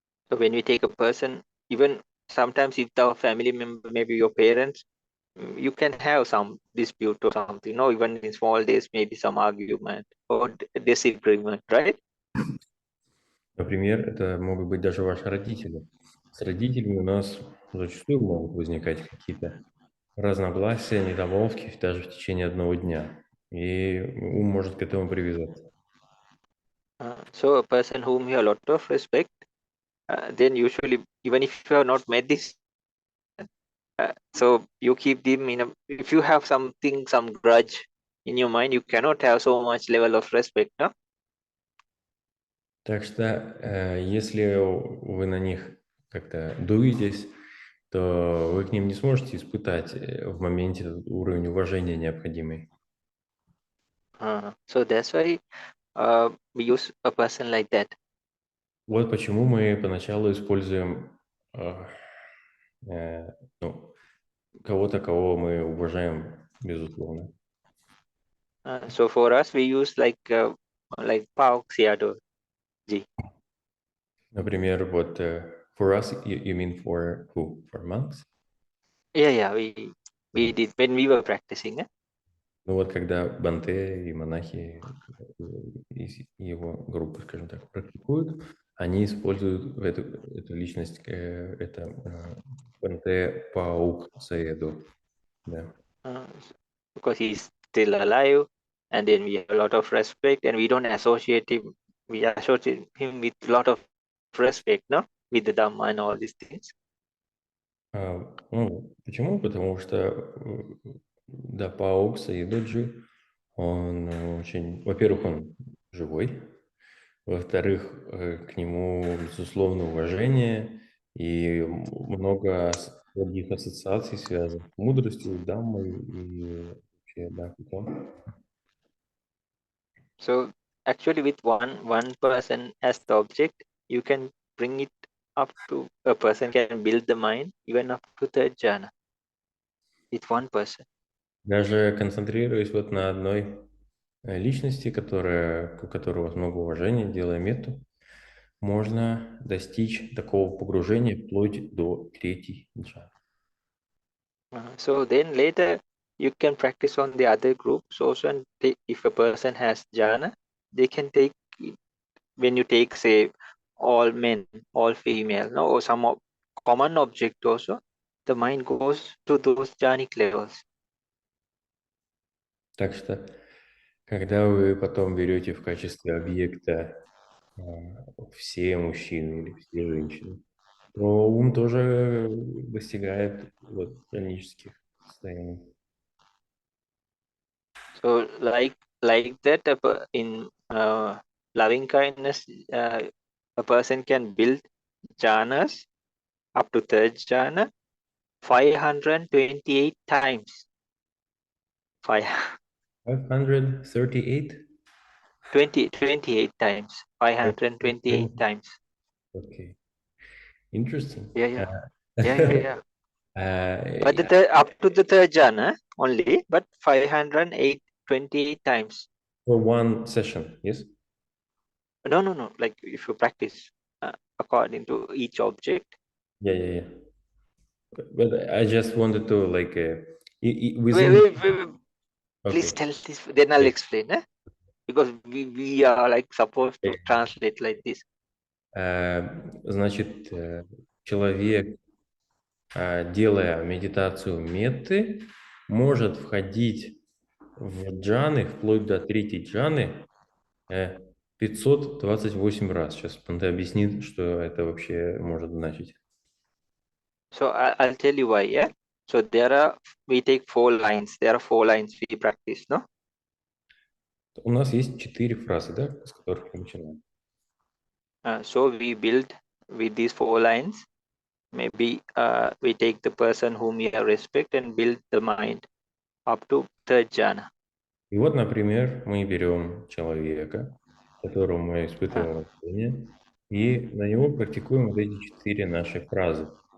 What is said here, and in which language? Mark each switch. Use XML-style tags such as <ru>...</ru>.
<en>So when we take a person, even sometimes if our family member, maybe your parents, you can have some dispute or something. No, even in small days, maybe some argument or disagreement, right?</en> <ru>Например, это могут быть даже ваши родители. С родителями у нас зачастую могут возникать какие-то разногласия, недомолвки даже в течение одного дня. И ум может к этому привязаться.</ru> <en>So a person whom you have a lot of respect, then usually, even if you have not met this, so you keep them in a, if you have something, some grudge in your mind, you cannot have so much level of respect, no?</en> <ru>Так что, если вы на них как-то дуетесь, то вы к ним не сможете испытать в моменте этот уровень уважения необходимый.</ru> <en>So that's why we use a person like that.</en> <ru>Вот почему мы поначалу используем ну, кого-то, кого мы уважаем, безусловно.</ru> <en>So for us, we use like Pao Xiado Ji.</en> <ru>Например, вот</ru> <en>for us, you mean for who? For monks? Yeah, we did when we were practicing.</en> <ru>Ну вот когда Банте и монахи из его группы, скажем так, практикуют, они используют эту личность, это Банте Паук Саеду. Да.</ru> <en>Because he's still alive, and then we have a lot of respect, and we don't associate him. We associate him with a lot of respect, no, with the Dhamma and all these things.</en> <ru>Ну, почему? Потому что да, Паук Саидоджи, он очень, во-первых, он живой, во-вторых, к нему, безусловно, уважение и много других ассоциаций, связанных с мудростью, дамой и вообще, да, потом.</ru> <en>So actually, with one person as the object, you can bring it up to a person can build the mind even up to third jhana with one person.</en> <ru>Даже концентрируясь вот на одной личности, у которой у вас много уважения, делая метту, можно достичь такого погружения вплоть до третьей джханы.</ru> <en>So then later you can practice on the other groups also, and if a person has jhana, they can take when you take say all men, all female, no, or some common object also, the mind goes to those jhanic levels.</en> <ru>Так что, когда вы потом берете в качестве объекта все мужчины или все женщины, то ум тоже достигает вот хронических состояний.</ru> <en>So like that in loving kindness, a person can build jhanas up to third jhana 528 times. 538? 28 times. 528 times. Okay. Interesting. Yeah. But up to the third jhana only, but 528 times. For one session, yes? No. Like if you practice according to each object. Yeah. But I just wanted to like within. Wait. Okay. Please tell this, then I'll explain. Because we are like supposed to translate like this.</en> <ru>Значит, человек, делая медитацию метты, может входить в джаны, вплоть до третьей джаны, 528 раз. Сейчас Панте объяснит, что это вообще может значить.</ru> <en>So I'll tell you why, yeah? So we take 4 lines. There are 4 lines we practice, no?</en> <ru>У нас есть 4 фразы, да, с которых мы начинаем.</ru> <en>So we build with these 4 lines. Maybe we take the person whom we respect and build the mind up to third jhana.</en> <ru>И вот, например, мы берем человека, которому мы испытываем уважение, и на него практикуем вот эти 4 наши фразы.</ru>